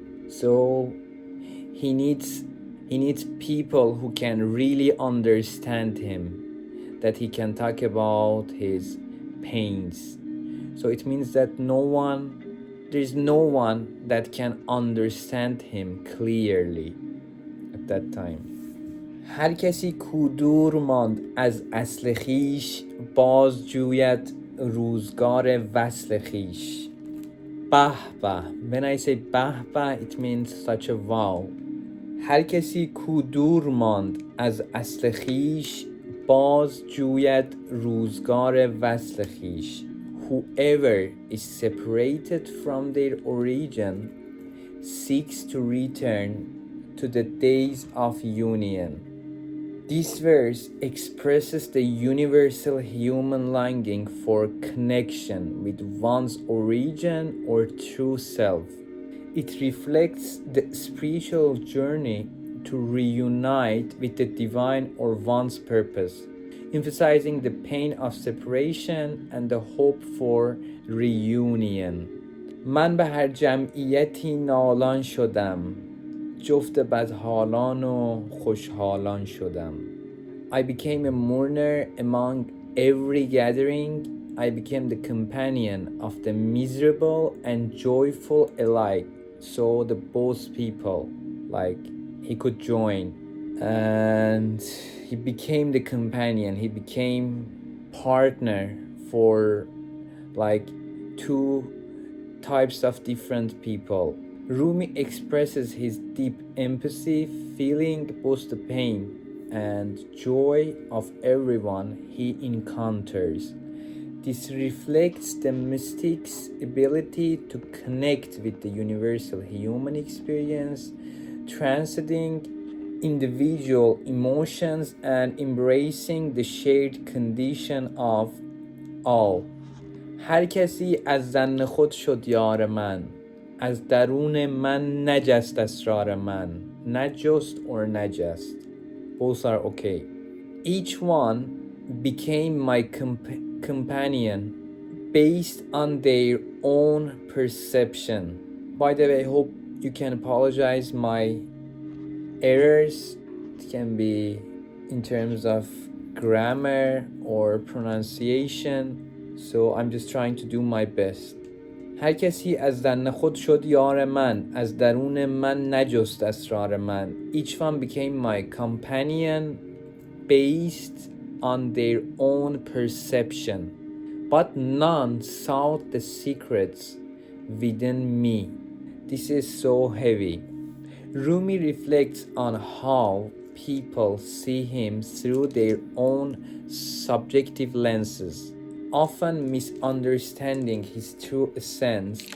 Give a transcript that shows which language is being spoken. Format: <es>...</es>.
<en>So he needs people who can really understand him, that he can talk about his pains. So it means that there's no one that can understand him clearly at that time.</en> <fa>هر کسی کو دور ماند از اصل خویش، باز جوید روزگار وصل خویش. به به.</fa> <en>When I say به به, it means such a wow.</en> <fa>هر کسی کو دور ماند از اصل خویش، باز جوید روزگار وصل خویش.</fa> <en>Whoever is separated from their origin seeks to return to the days of union. This verse expresses the universal human longing for connection with one's origin or true self. It reflects the spiritual journey to reunite with the divine or one's purpose, emphasizing the pain of separation and the hope for reunion.</en> <fa>من به هر جمعیتی نالان شدم، جفت بدحالان و خوشحالان شدم.</fa> <en>I became a mourner among every gathering. I became the companion of the miserable and joyful alike. So the both people, like, he could join. And he became the companion. He became partner for like two types of different people. Rumi expresses his deep empathy, feeling both the pain and joy of everyone he encounters. This reflects the mystic's ability to connect with the universal human experience, transcending individual emotions and embracing the shared condition of all.</en> <fa>هر کسی از ظن خود شد یار من، از درون من نجست اسرار من.</fa> <en>Not just or najast, both are okay. Each one became my companion based on their own perception. By the way, I hope you can apologize my errors. It can be in terms of grammar or pronunciation. So I'm just trying to do my best.</en> <fa>هر کسی از ظن خود شد یار من، از درون من نجست اسرار من.</fa> <en>Each one became my companion based on their own perception, but none sought the secrets within me. This is so heavy. Rumi reflects on how people see him through their own subjective lenses, often misunderstanding his true essence.</en>